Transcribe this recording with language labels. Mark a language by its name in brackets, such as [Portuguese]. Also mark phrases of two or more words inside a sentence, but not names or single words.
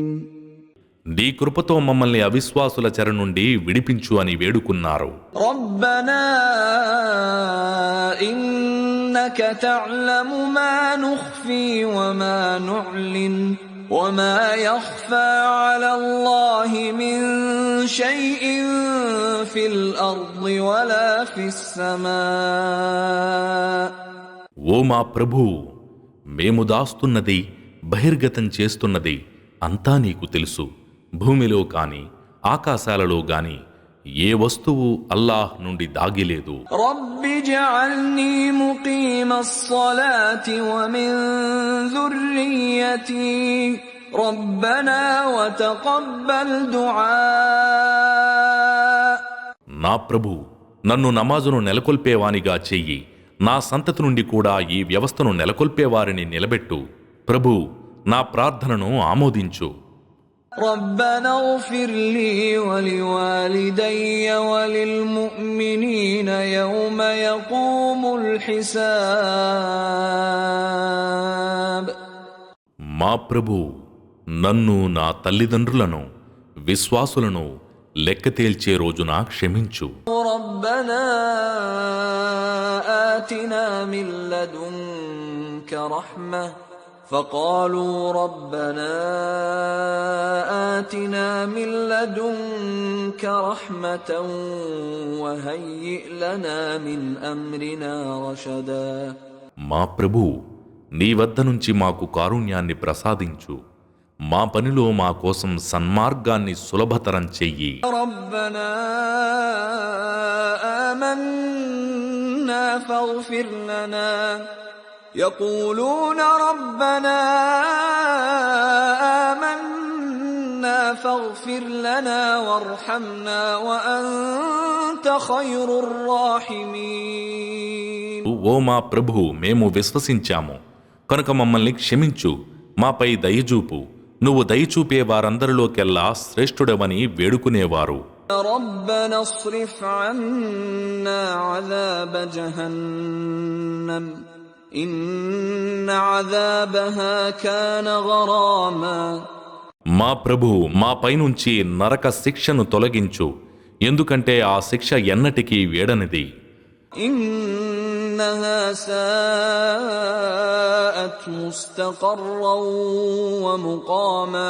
[Telugu] నీ కృపతో మమ్మల్ని అవిశ్వాసుల చెర నుండి విడిపించు అని వేడుకున్నారు. [Arabic] ربنا إنك تعلم ما نخفي وما نعلن وما يخفى على الله من شيء في الأرض ولا في السماء. [Telugu] ఓ మా ప్రభూ, మేము దాస్తున్నది, బహిర్గతం చేస్తున్నది అంతా నీకు తెలుసు. భూమిలో కాని ఆకాశాలలో గాని ఏ వస్తువు అల్లాహ్ నుండి దాగిలేదు. [Arabic] رب اجعلني مقيم الصلاة ومن ذريتي ربنا وتقبل دعاء. [Telugu] నా ప్రభు, నన్ను నమాజును నెలకొల్పేవానిగా చెయ్యి, నా సంతతి నుండి కూడా ఈ వ్యవస్థను నెలకొల్పేవారిని నిలబెట్టు. ప్రభు, నా ప్రార్థనను ఆమోదించు. [Arabic] ربنا اغفر لي ولوالدي وللمؤمنين يوم يقوم الحساب. [Telugu] మా ప్రభు, నన్ను, నా తల్లిదండ్రులను, విశ్వాసులను లెక్క తేల్చే రోజున క్షమించు. [Arabic] ربنا آتنا من لدنك رحمة فقالوا ربنا آتنا من لدنك رحمة وهيئ لنا من أمرنا رشدا. [Telugu] మా ప్రభు, నీ వద్ద నుంచి మాకు కారుణ్యాన్ని ప్రసాదించు, మా పనిలో మా కోసం సన్మార్గాన్ని సులభతరం చెయ్యి. [Arabic] ربنا آمنا فاغفر لنا يقولون ربنا آمنا فاغفر لنا وارحمنا وأنت خير الراحمين. [Telugu] ఓ మా ప్రభు, మేము విశ్వసించాము కనుక మమ్మల్ని క్షమించు, మాపై దయచూపు, నువ్వు దయచూపే వారందరిలోకెల్లా శ్రేష్ఠుడవని వేడుకునేవారు. [Arabic] ربنا اصرف عنا عذاب جهنم إن عذابها كان غراما. [Telugu] మా ప్రభు, మా పైనుంచి నరక శిక్షను తొలగించు, ఎందుకంటే ఆ శిక్ష ఎన్నటికీ వేడనిది. [Arabic] إنها ساءت مستقرا ومقاما.